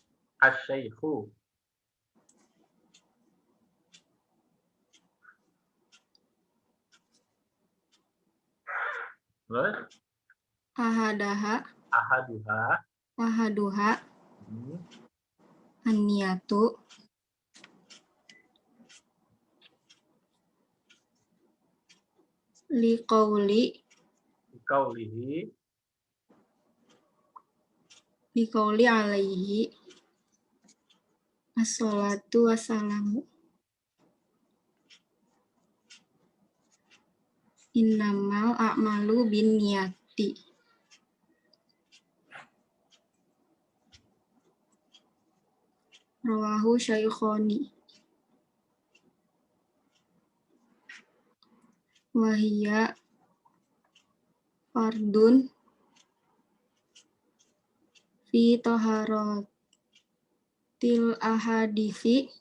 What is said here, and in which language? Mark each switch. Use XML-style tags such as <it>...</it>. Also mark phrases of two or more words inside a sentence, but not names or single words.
<ar>asyaikhu. Terus أحدها النية لقوله عليه الصلاة والسلام إنما الأعمال بالنيات. رواه الشيخان. وهي فرض في طهارة الأحداث</ar>